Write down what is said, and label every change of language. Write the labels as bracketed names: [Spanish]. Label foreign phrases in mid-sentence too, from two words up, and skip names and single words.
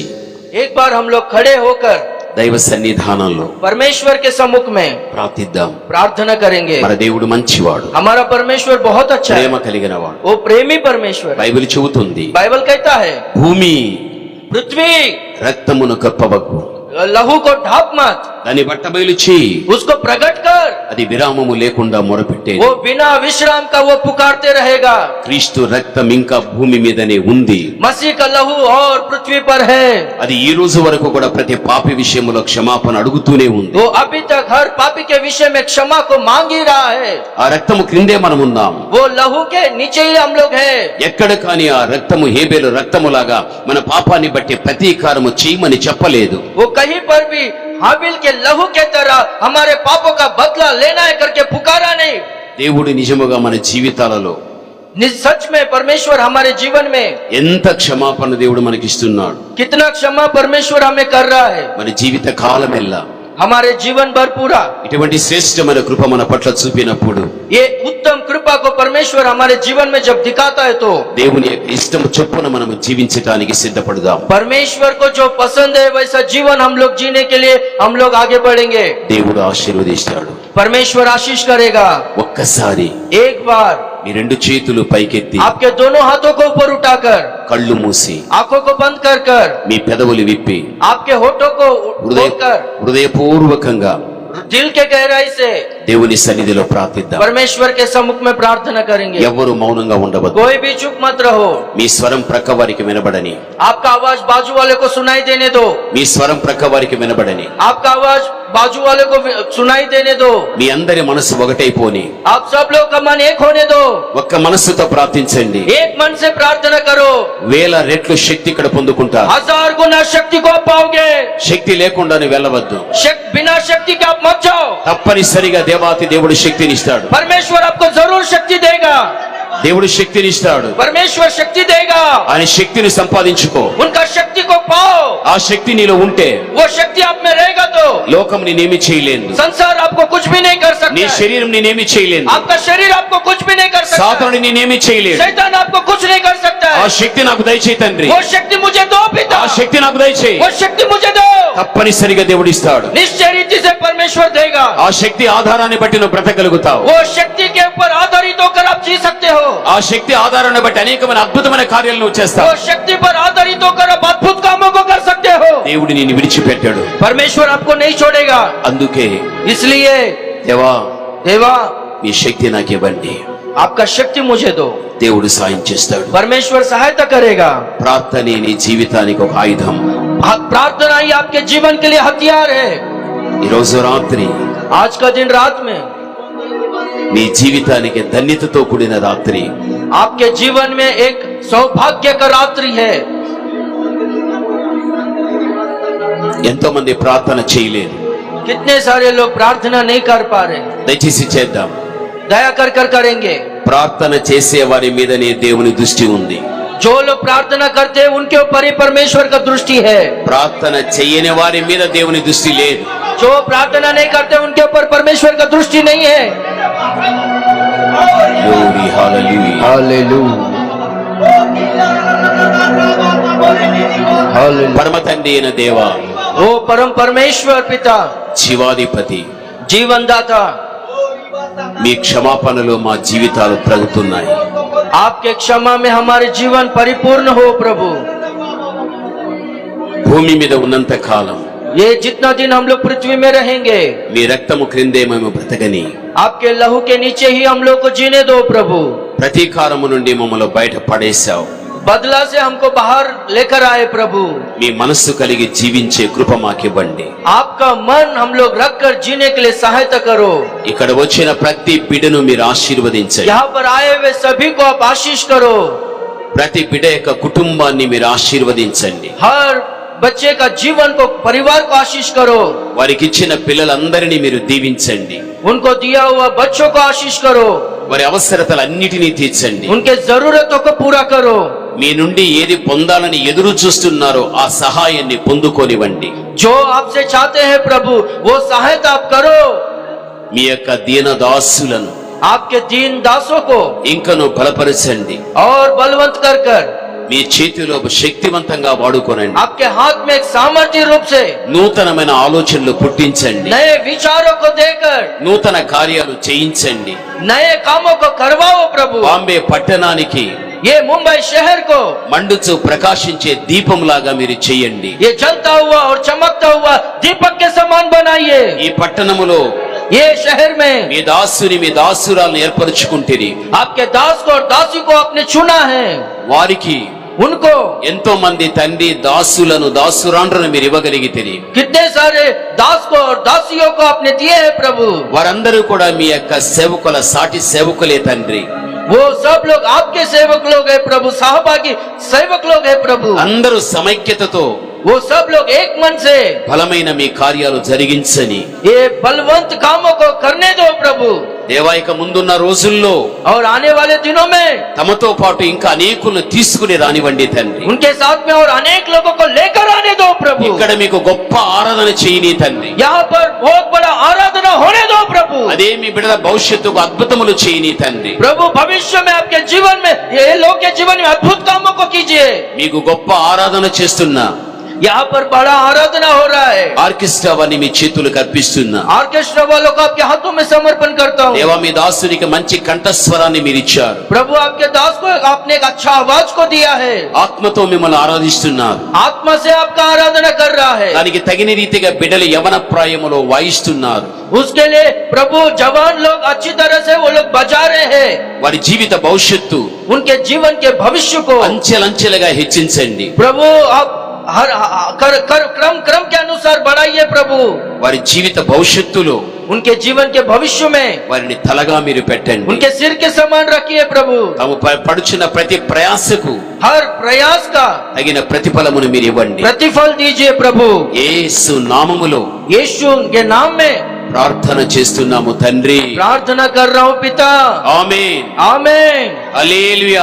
[Hindi] एक बार हम लोग खड़े होकर [Telugu] దైవ సన్నిధానంలో [Hindi] परमेश्वर के सम्मुख में [Telugu] ప్రార్థిద్దాం. [Hindi] प्रार्थना करेंगे। [Telugu] మన దేవుడు మంచివాడు, [Hindi] हमारा परमेश्वर बहुत अच्छा है, [Telugu] ప్రేమ కలిగిన వాడు. [Hindi] वो प्रेमी परमेश्वर है। [Telugu] బైబిల్ చెబుతుంది, [Hindi] बाइबल कहता है [Telugu] భూమి [Hindi] पृथ्वी [Telugu] రక్తమును కప్పవకు, [Hindi] लहू को ढाप मत, [Telugu] దాని బట్టబయలు చేయి, [Hindi] उसको प्रकट कर। [Telugu] అది విరామము లేకుండా మొరపెట్టేది. [Hindi] वो बिना विश्राम का वो पुकारते रहेगा। [Telugu] క్రీస్తు రక్తం ఇంకా భూమి మీదనే ఉంది. [Hindi] मसीह का लहू और पृथ्वी पर है। [Telugu] అది ఈ రోజు వరకు కూడా ప్రతి పాపి విషయంలో క్షమాపణ అడుగుతూనే ఉంది. [Hindi] वो अभी तक हर पापी के विषय में क्षमा को मांग ही रहा है। [Telugu] ఆ రక్తము క్రిందే మనం ఉన్నాం. [Hindi] वो लहू के नीचे ही हम लोग हैं। [Telugu] ఎక్కడ కానీ ఆ రక్తము హేబేలు రక్తములాగా మన పాపాన్ని బట్టి ప్రతీకారము చేయమని చెప్పలేదు. [Hindi] वो कहीं पर भी हाबिल के लहू के तरह हमारे पापों का बदला लेना है करके पुकारा नहीं। [Telugu] దేవుడు నిజముగా మన జీవితాలలో [Hindi] सच में परमेश्वर हमारे जीवन में [Telugu] ఎంత క్షమాపణ దేవుడు మనకిస్తున్నాడు. [Hindi] कितना क्षमा परमेश्वर हमें कर रहा है। [Telugu] మన జీవిత కాలమెల్లా [Hindi] हमारे जीवन भर पूरा [Telugu] ఇటువంటి శ్రేష్టమైన కృప మన పట్ల చూపినప్పుడు, [Hindi] ये उत्तम कृपा को परमेश्वर हमारे जीवन में जब दिखाता है तो [Telugu] దేవుని యొక్క ఇష్టం చొప్పున మనం జీవించడానికి సిద్ధపడదాం. [Hindi] परमेश्वर को जो पसंद है वैसा जीवन हम लोग जीने के लिए हम लोग आगे बढ़ेंगे। [Telugu] దేవుడు ఆశీర్వదిస్తాడు. [Hindi] परमेश्वर आशीष करेगा। [Telugu] ఒక్కసారి [Hindi] एक बार [Telugu] మీ రెండు చేతులు పైకెత్తి, [Hindi] आपके दोनों हाथों को ऊपर उठाकर, [Telugu] కళ్ళు మూసి, [Hindi] आंखों को बंद कर कर, [Telugu] మీ పెదవులు విప్పి, [Hindi] आपके होठों को खोलकर [Telugu] హృదయపూర్వకంగా [Hindi] दिल के गहराई से [Telugu] దేవుని సన్నిధిలో ప్రార్థిద్దాం. [Hindi] परमेश्वर के सम्मुख में प्रार्थना करेंगे। [Telugu] ఎవరు మౌనంగా ఉండవద్దు. [Hindi] कोई भी चुप मत रहो। [Telugu] మీ స్వరం ప్రక్క వారికి వినబడని, [Hindi] आपका आवाज बाजू वाले को सुनाई देने दो। [Telugu] మీ స్వరం ప్రక్క వారికి వినబడని, [Hindi] आपका आवाज बाजू वाले को सुनाई देने दो। [Telugu] మీ అందరి మనసు ఒకటైపోని [Hindi] आप सब लोग का मन एक होने दो। [Telugu] ఒక్క మనస్సుతో ప్రార్థించండి. [Hindi] एक मन से प्रार्थना करो। [Telugu] వేల రెట్లు శక్తి ఇక్కడ పొందుకుంటారు. [Hindi] 1000 गुना शक्ति को आप पाओगे। [Telugu] శక్తి లేకుండా నువ్వు వెళ్ళవద్దు. [Hindi] बिना शक्ति के आप मत जाओ। [Telugu] తప్పనిసరిగా దేవాతి దేవుడు శక్తినిస్తాడు. [Hindi] परमेश्वर आपको जरूर शक्ति देगा। [Telugu] దేవుడు శక్తినిస్తాడు. [Hindi] परमेश्वर शक्ति देगा। [Telugu] ఆయన శక్తిని సంపాదించుకో. [Hindi] उनका शक्ति को पाओ। [Telugu] ఆ శక్తి నీలో ఉంటే [Hindi] वो शक्ति आप में रहेगा तो [Telugu] లోకం నేనేమి చేయలేదు. [Hindi] संसार आपको कुछ भी नहीं कर [Telugu] నీ [Hindi] सकता है। [Telugu] శరీరం నేనేమి చేయలేదు. [Hindi] आपका शरीर आपको कुछ भी नहीं कर सकता है। [Telugu] సాతానుడు నేనేమి చేయలేదు. [Hindi] शैतान आपको कुछ नहीं कर सकता [Telugu] ఆ [Hindi] है। [Telugu] శక్తి నాకు దయచేయి తండ్రి. [Hindi] वो शक्ति मुझे दो पिता। [Telugu] ఆ శక్తి నాకు దయచేయి. [Hindi] वो शक्ति मुझे दो। [Telugu] తప్పనిసరిగా దేవుడు ఇస్తాడు. [Hindi] निश्चय रीति से परमेश्वर देगा। [Telugu] ఆ శక్తి ఆధారాన్ని బట్టి నువ్వు బ్రతకగలుగుతావు. [Hindi] वो शक्ति के ऊपर आधारित होकर आप जी सकते हो। [Telugu] ఆ శక్తి ఆధారాన్ని బట్టి అనేకమైన అద్భుతమైన కార్యాలు నువ్వు చేస్తావు. [Hindi] वो शक्ति पर आधारित होकर आप अद्भुत कामों को कर सकते हो। [Telugu] దేవుడు నిన్ను విడిచిపెట్టాడు. [Hindi] परमेश्वर आपको नहीं छोड़ेगा। [Telugu] అందుకే [Hindi] इसलिए [Telugu] దేవా [Hindi] देवा [Telugu] మీ శక్తి నాకు ఇవ్వండి. [Hindi] आपका शक्ति मुझे दो। [Telugu] దేవుడు సాయం చేస్తాడు. [Hindi] परमेश्वर सहायता करेगा। [Telugu] ప్రార్థనే నీ జీవితానికి ఒక ఆయుధం. [Hindi] प्रार्थना ही आपके जीवन के लिए हथियार है। [Telugu] ఈ రోజు రాత్రి [Hindi] आज का दिन रात में [Telugu] నీ జీవితానికి ధన్యతతో కూడిన రాత్రి. [Hindi] आपके जीवन में एक सौभाग्य का रात्रि है। [Telugu] ఎంతో మంది ప్రార్థన చేయలేరు. [Hindi] कितने सारे लोग प्रार्थना नहीं कर पा रहे। [Telugu] దయచేసి చేద్దాం. [Hindi] दया कर कर करेंगे। [Telugu] ప్రార్థన చేసే వారి మీదనే దేవుని దృష్టి ఉంది. [Hindi] जो लोग प्रार्थना करते हैं उनके ऊपर ही परमेश्वर का दृष्टि है. [Telugu] ప్రార్థన చేయని వారి మీద దేవుని దృష్టి లేదు. [Hindi] जो प्रार्थना नहीं करते उनके ऊपर परमेश्वर का दृष्टि नहीं है. [English] Glory, hallelujah. [Hindi] हालेलुया. [Telugu] పరమ తండ్రి అయిన దేవా, [Hindi] वो परम परमेश्वर पिता, [Telugu] జీవాధిపతి, [Hindi] जीवनदाता, [Telugu] మీ క్షమాపణలో మా జీవితాలు ప్రగుతున్నాయి. [Hindi] आपके क्षमा में हमारे जीवन परिपूर्ण हो प्रभु. [Telugu] భూమి మీద ఉన్నంత కాలం [Hindi] ये जितना दिन हम लोग पृथ्वी में रहेंगे, [Telugu] మీ రక్తము క్రిందే మేము బ్రతకని, [Hindi] आपके लहू के नीचे ही हम लोग को जीने दो प्रभु. [Telugu] ప్రతీకారము నుండి మమ్మల్ని బయట పడేశావు. [Hindi] बदला से हमको बाहर लेकर आए प्रभु. [Telugu] మీ మనస్సు కలిగి జీవించే కృప మాకివ్వండి. [Hindi] आपका मन हम लोग रख कर जीने के लिए सहायता करो. [Telugu] ఇక్కడ వచ్చిన ప్రతి బిడ్డను మీరు ఆశీర్వదించండి. [Hindi] यहाँ पर आए हुए सभी को आप आशीष करो. [Telugu] ప్రతి బిడ్డ యొక్క కుటుంబాన్ని మీరు ఆశీర్వదించండి. [Hindi] हर बच्चे का जीवन को, परिवार को आशीष करो. [Telugu] వారికి ఇచ్చిన పిల్లలందరినీ మీరు దీవించండి. [Hindi] उनको दिया हुआ बच्चों को आशीष करो. [Telugu] వారి అవసరతలన్నిటినీ తీర్చండి. [Hindi] उनके जरूरतों को पूरा करो. [Telugu] మీ నుండి ఏది పొందాలని ఎదురు చూస్తున్నారో ఆ సహాయాన్ని పొందుకోనివ్వండి. [Hindi] जो आपसे चाहते हैं प्रभु वो सहायता आप करो. [Telugu] మీ యొక్క దీన దాసులను [Hindi] आपके दीन दासों को [Telugu] ఇంకను బలపరచండి. [Hindi] और बलवंत कर कर [Telugu] మీ చేతిలో శక్తివంతంగా వాడుకోనండి. [Hindi] आपके हाथ में एक सामर्थ्य रूप से [Telugu] నూతనమైన ఆలోచనలు పుట్టించండి. [Hindi] नए विचारों को देकर [Telugu] నూతన కార్యాలు చేయించండి. [Hindi] नए कामों को करवाओ प्रभु. [Telugu] బాంబే పట్టణానికి [Hindi] ये मुंबई शहर को [Telugu] మండుచు ప్రకాశించే దీపంలాగా మీరు చేయండి. [Hindi] ये जलता हुआ और चमकता हुआ दीपक के समान बनाइए. [Telugu] ఈ పట్టణములో [Hindi] ये शहर में [Telugu] మీ దాసుని మీ దాసురాలను ఏర్పరచుకుంటేని [Hindi] आपके दास को और दासी को आपने चुना है. [Telugu] వారికి [Hindi] उनको [Telugu] ఎంతో మంది తండ్రి దాసులను దాసురాండ్రను మీరు ఇవ్వగలిగితే [Hindi] कितने सारे दास को और दासियों को आपने दिए हैं प्रभु. [Telugu] వారందరూ కూడా మీ యొక్క సేవకుల సాటి సేవకులే తండ్రి. [Hindi] वो सब लोग आपके सेवक लोग हैं प्रभु, सहभागी सेवक लोग हैं प्रभु. [Telugu] అందరూ సమైక్యతతో [Hindi] वो सब लोग एक मन से [Telugu] బలమైన మీ కార్యాలు జరిగించని [Hindi] ये बलवंत कामों को करने दो प्रभु. [Telugu] దేవాయిక ముందున్న రోజుల్లో [Hindi] और आने वाले दिनों में [Telugu] తమతో పాటు ఇంకా అనేకులను తీసుకుని రానివ్వండి తండ్రి. [Hindi] उनके साथ में और अनेक लोगों को लेकर आने दो प्रभु. [Telugu] ఇక్కడ మీకు గొప్ప ఆరాధన చేయని తండ్రి. [Hindi] यहाँ पर बहुत बड़ा आराधना होने दो प्रभु. [Telugu] అదే మీ బిడ్డల భవిష్యత్తుకు అద్భుతములు చేయని తండ్రి. [Hindi] प्रभु भविष्य में आपके जीवन में, ये लोग के जीवन में अद्भुत कामों को कीजिए. [Telugu] మీకు గొప్ప ఆరాధన చేస్తున్నా [Hindi] यहाँ पर बड़ा आराधना हो रहा है. [Telugu] ఆర్కెస్ట్రా వారిని మీ చేతులకు అర్పిస్తున్నా. [Hindi] ऑर्केस्ट्रा वालों को आपके हाथों में समर्पण करता हूँ. [Telugu] దేవా మీ దాసునికి మంచి కంఠస్వరాన్ని మీరు ఇచ్చారు. [Hindi] प्रभु आपके दास को आपने एक अच्छा आवाज को दिया है. [Telugu] ఆత్మతో మిమ్మల్ని ఆరాధిస్తున్నారు. [Hindi] आत्मा से आपका आराधना कर रहा है. [Telugu] దానికి తగిన రీతిగా బిడ్డలు యవన ప్రాయములో వాయిస్తున్నారు. [Hindi] उसके लिए प्रभु जवान लोग अच्छी तरह से वो लोग बजा रहे हैं. [Telugu] వారి జీవిత భవిష్యత్తు [Hindi] उनके जीवन के भविष्य को [Telugu] అంచెలంచెలుగా హెచ్చించండి. [Hindi] प्रभु आप हर क्रम के अनुसार बढ़ाइए प्रभु. [Telugu] వారి జీవిత భవిష్యత్తులో [Hindi] उनके जीवन के भविष्य में [Telugu] వారిని తలగా మీరు పెట్టండి. [Hindi] उनके सिर के समान रखिए प्रभु. [Telugu] తాము పడుచున్న ప్రతి ప్రయాసకు [Hindi] हर प्रयास का [Telugu] తగిన ప్రతిఫలమును మీరు ఇవ్వండి. [Hindi] प्रतिफल दीजिए प्रभु. [Telugu] యేసు నామములో [Hindi] यीशु के नाम में [Telugu] ప్రార్థన చేస్తున్నాము తండ్రి. [Hindi] प्रार्थना कर रहा हूँ पिता. [Telugu] ఆమేన్. [Hindi] आमीन. [Telugu] హల్లెలూయా.